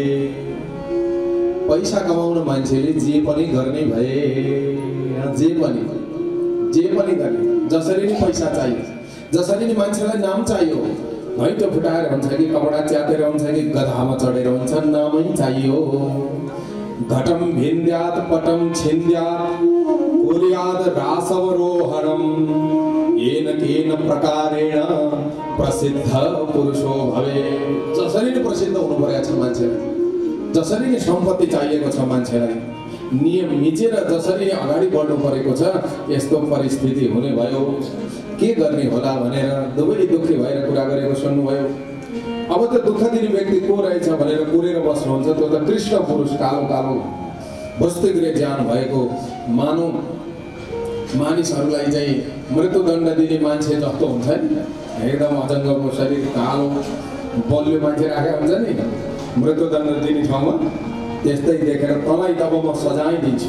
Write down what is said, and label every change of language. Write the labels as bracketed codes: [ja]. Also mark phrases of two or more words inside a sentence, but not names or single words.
[ne] पैसा कमाउन मान्छेले जे पनि गर्ने भए, जे पनि गर्ने, जसरी नि पैसा चाहियो, जसरी नि मान्छेलाई नाम चाहियो, घैँटो फुटाएर हुन्छ कि कपडा च्यातेर हुन्छ कि गधामा चढेर हुन्छ, नामै चाहियो। [sa] घटम भिन्द्यात पटम छिन्द्यात कुर्याद रासवरोहणम येन केन प्रकारेण प्रसिद्ध पुरुषो भवे। [ne] जसरी नै प्रसिद्ध हुनु परेको छ मान्छेलाई, जसरी नै सम्पत्ति चाहिएको छ मान्छेलाई, नियम मिचेर जसरी नै अगाडि बढ्नु परेको छ यस्तो परिस्थिति हुने भयो। के गर्ने होला भनेर दुवै दुःखी भएर कुरा गरेको सुन्नुभयो। अब त दुःख दिने व्यक्ति को रहेछ भनेर कुरेर बस्नुहुन्छ, त्यो त कृष्ण पुरुष कालो वस्तुगृह ज्ञान भएको मानिसहरूलाई चाहिँ मृत्युदण्ड दिने मान्छे जस्तो हुन्छ नि, एकदम अजङ्गको शरीर कालो बलियो मान्छे राखेको हुन्छ नि मृत्युदण्ड दिने ठाउँमा, त्यस्तै देखेर तँलाई तब म सजाय दिन्छु।